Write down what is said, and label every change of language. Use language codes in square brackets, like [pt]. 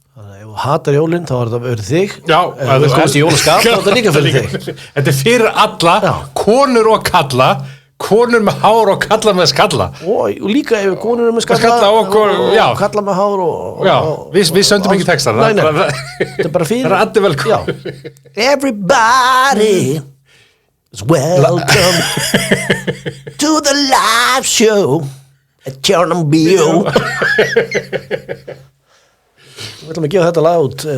[is] Þannig að ef þú hatar jólinn, þá er þetta verið þig. Já. Ef þú komst í jólaskap, þá er þetta líka fyrir þig. Þetta er fyrir alla, Já. konur og kalla, konur með hár og kalla með skalla. Og líka ef konur eru með skalla, skalla og já. kalla með hár og Já, við söndum ekki textar. Nei, þetta er bara fyrir. Það er allir velkomin. Já. [en] Everybody is welcome to the live show at Chernobyl. [is] Við ætlum að gefa þetta lag út.